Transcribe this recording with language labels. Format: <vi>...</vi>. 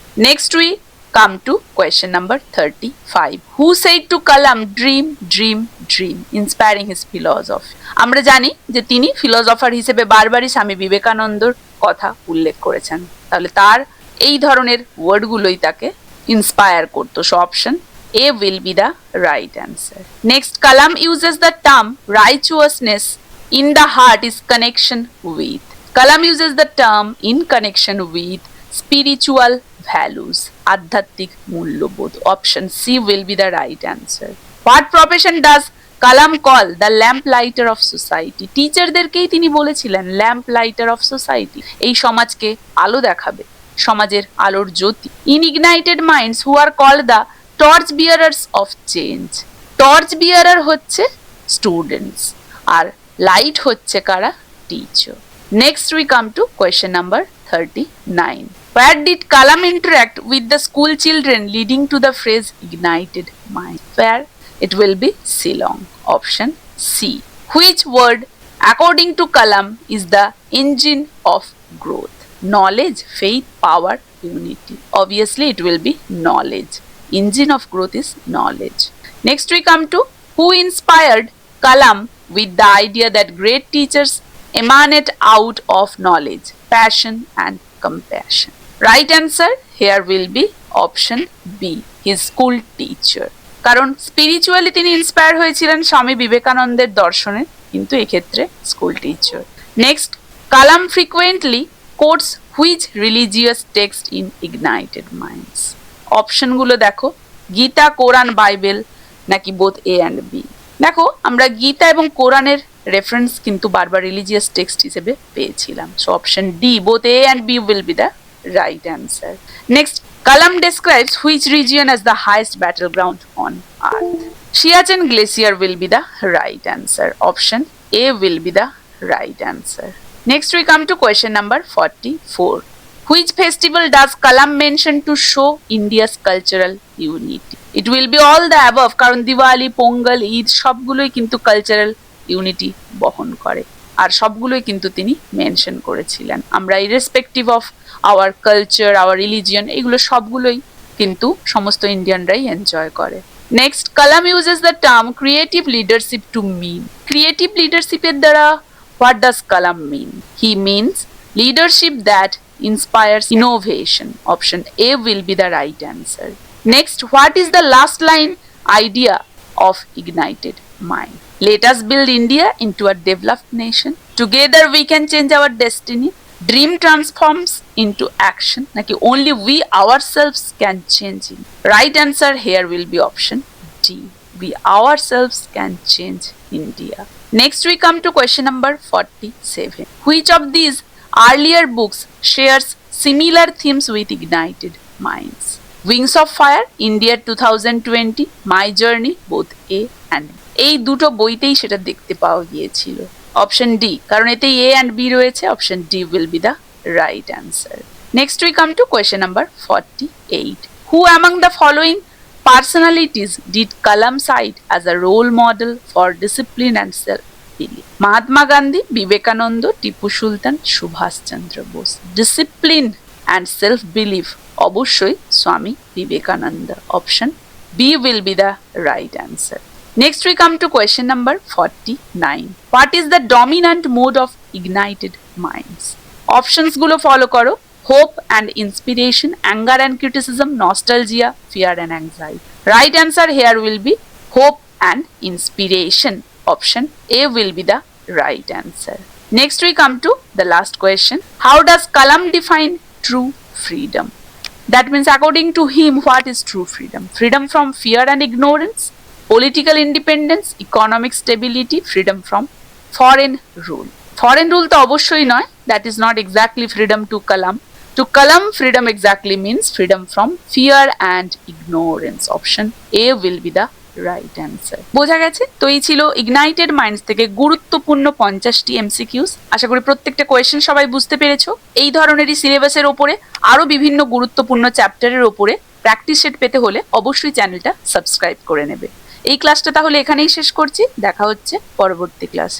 <en>Next we come to question number 35. Who said to Kalam dream dream dream inspiring his philosophy?</en> <bn>আমরা জানি যে তিনি philosopher হিসেবে বারবারই স্বামী বিবেকানন্দর কথা উল্লেখ করেছেন, তাহলে তার এই ধরনের ওয়ার্ডগুলোই তাকে ইন্সপায়ার করতো।</bn> <en>So option A will be the right answer. Next, Kalam uses the term righteousness in the heart is connection with. Kalam uses the term in connection with spiritual values,</en> <bn>adhyatmik mulyobodh.</bn> <en>Option C will be the right answer. What profession does Kalam call the lamplighter of society?</en> <bn>টিচারদেরকেই তিনি বলেছিলেন</bn> <en>lamp lighter of society,</en> <bn>এই সমাজকে আলো দেখাবে, সমাজের আলোর জ্যোতি।</bn> <en>In ignited minds who are called the torch bearers of change.</en> <bn>Torch bearer হচ্ছে students, আর light হচ্ছে কারা? Teacher.</bn> <en>Next we come to question number 39. Where did Kalam interact with the school children leading to the phrase ignited mind? Where? It will be Shillong. Option C. Which word, according to Kalam, is the engine of growth? Knowledge, faith, power, unity. Obviously, it will be knowledge. Engine of growth is knowledge. Next, we come to who inspired Kalam with the idea that great teachers emanate out of knowledge, passion, and compassion. Right answer here will be option B, his school teacher.</en> <bn>কারণ spiritually তিনি inspire হয়েছিলেন স্বামী বিবেকানন্দের দর্শনে, কিন্তু এক্ষেত্রে school teacher.</bn> <en>Next, Kalam frequently quotes which religious text in ignited minds? অপশনগুলো দেখো, Gita, Quran, Bible, নাকি both A and B?</en> <bn>দেখো, আমরা গীতা এবং কোরআনের রেফারেন্স কিন্তু বারবার রিলিজিয়াস টেক্সট হিসেবে পেয়েছিলাম।</bn> <en>So option D, both A and B will be the right answer. Next, Kalam describes which region as the highest battleground on earth? Siachen Glacier will be the right answer. Option A will be the right answer. Next we come to question number 44. Which festival does Kalam mention to show India's cultural unity? It will be all the above,</en> <bn>কারণ দিওয়ালি, পোঙ্গল, ঈদ সবগুলোই কিন্তু cultural unity বহন করে, আর সবগুলোই কিন্তু তিনি mention করেছিলেন। আমরা</bn> <en>irrespective of our culture, our religion,</en> <bn>এগুলো সবগুলোই কিন্তু সমস্ত ইন্ডিয়ানরাই এনজয় করে।</bn> <en>Next, Kalam uses the term creative leadership to mean. Creative লিডারশিপের দ্বারা what does Kalam mean? He means leadership that inspires innovation. Option A will be the right answer. Next, what is the last line idea of ignited mind? Let us build India into a developed nation. Together we can change our destiny. Dream transforms into action.</en> <bn>Naki</bn> <en>only we ourselves can change it. Right answer here will be option D. We ourselves can change India. Next we come to question number 47. Which of these earlier books shares similar themes with ignited minds? Wings of Fire, India 2020, My Journey, both A and B.</en> <bn>এই দুটো বইতেই সেটা দেখতে পাওয়া গিয়েছিল।</bn> <en>option D,</en> <bn>কারণ এতে</bn> <en>A and B রয়েছে। Option D will be the right answer. Next we come to question number 48. Who among the following personalities did Kalam cite as a role model for discipline and self-belief? Mahatma Gandhi, Vivekananda, Tipu Sultan, Subhash Chandra Bose. Discipline and self-belief,</en> <bn>অবশ্যই Swami Vivekananda.</bn> <en>Option B will be the right answer. Next we come to question number 49. What is the dominant mode of ignited minds?</en> <bn>Options গুলো follow করো।</bn> <en>Hope and inspiration, anger and criticism, nostalgia, fear and anxiety. Right answer here will be hope and inspiration. Option A will be the right answer. Next we come to the last question. How does Kalam define true freedom? That means according to him, what is true freedom? Freedom from fear and ignorance, political independence, economic stability, freedom from foreign rule. Foreign rule</en> <bn>তো অবশ্যই নয়,</bn> <en>that is not exactly freedom to Kalam. To Kalam, freedom exactly means freedom from fear and ignorance. Option A will be the right answer.</en> <bn>বোঝা গেছে? তো এই ছিল ignited minds থেকে গুরুত্বপূর্ণ 50টি এমসিকিউস। আশা করি প্রত্যেকটা কোয়েশ্চেন সবাই বুঝতে পেরেছো। এই ধরনেরই সিলেবাসের ওপরে আরো বিভিন্ন গুরুত্বপূর্ণ চ্যাপ্টারের ওপরে প্র্যাকটিস সেট পেতে হলে অবশ্যই চ্যানেলটা সাবস্ক্রাইব করে নেবে। এই ক্লাসটা তাহলে এখানেই শেষ করছি, দেখা হচ্ছে পরবর্তী ক্লাসে।</bn>